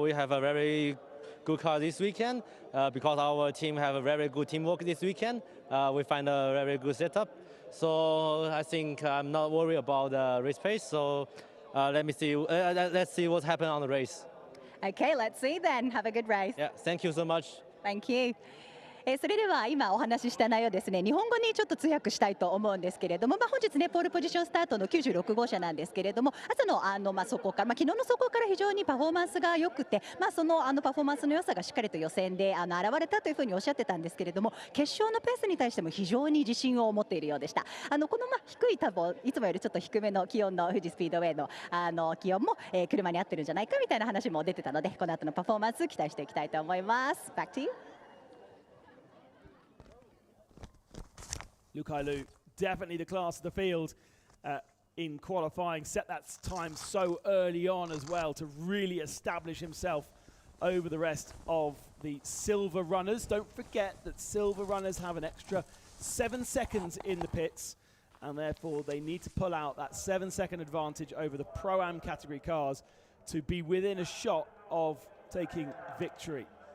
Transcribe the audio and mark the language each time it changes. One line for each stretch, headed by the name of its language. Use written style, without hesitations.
English: We have a very good car this weekend because our team have a very good teamwork this weekend. We find a very good setup. So I think I'm not worried about the race pace. So let's see what happens on the race. Okay, let's see then. Have a good race. Yeah, thank you so much. Thank you.
Japanese: それでは今お話しした内容ですね、日本語にちょっと通訳したいと思うんですけれども、本日ねポールポジションスタートの96号車なんですけれども、朝の走行から、昨日の走行から非常にパフォーマンスが良くて、そのパフォーマンスの良さがしっかりと予選で現れたというふうにおっしゃってたんですけれども、決勝のペースに対しても非常に自信を持っているようでした。この低い多分いつもよりちょっと低めの気温の富士スピードウェイの気温も、車に合ってるんじゃないかみたいな話も出てたので、この後のパフォーマンス期待していきたいと思います。
English: Back to you. Lukailu, definitely the class of the field in qualifying, set that time so early on as well to really establish himself over the rest of the silver runners. Don't forget that silver runners have an extra 7 seconds in the pits, and therefore they need to pull out that 7-second advantage over the Pro-Am category cars to be within a shot of taking victory.